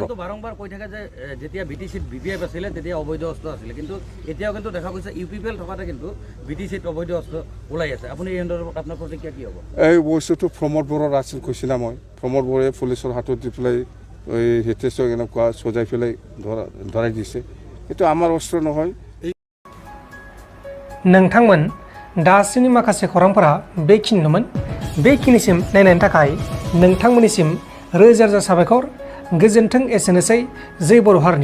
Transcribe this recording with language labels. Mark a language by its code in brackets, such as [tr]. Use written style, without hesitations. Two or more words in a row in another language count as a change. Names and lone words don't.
[as] বাৰম্বাৰ কৈ থাকে যে যেতিয়া BTCত BPF আছিলে তেতিয়া অবৈধ অস্ত্ৰ আছিলে, কিন্তু এতিয়াও কিন্তু দেখা গৈছে UPPL থকাতে কিন্তু BTCত অবৈধ অস্ত্ৰ ওলাই আছে। আপুনি এই সন্দৰ্ভত আপোনাৰ প্ৰতিক্ৰিয়া কি হ'ব? এই বস্তুটো প্ৰমদ বড়োৰ আছিল কৈছে না মই। প্ৰমদ বড়োৱে পুলিচৰ হাতত দি পেলাই হিতেশক এনেকুৱা সজাই পেলাই ধৰাই দিছে। এইটো আমাৰ অস্ত্ৰ নহয়। [brx] नोंथांमोन दासिमनि माखासे खौरांफोरा बेखिनिनोमोन। बेखिनिसिम नायनायनि थाखाय नोंथांमोननिसिम रोजा रोजा साबायखर। गोजोन्थों। एसेनोसै। जय बर' हारिनि।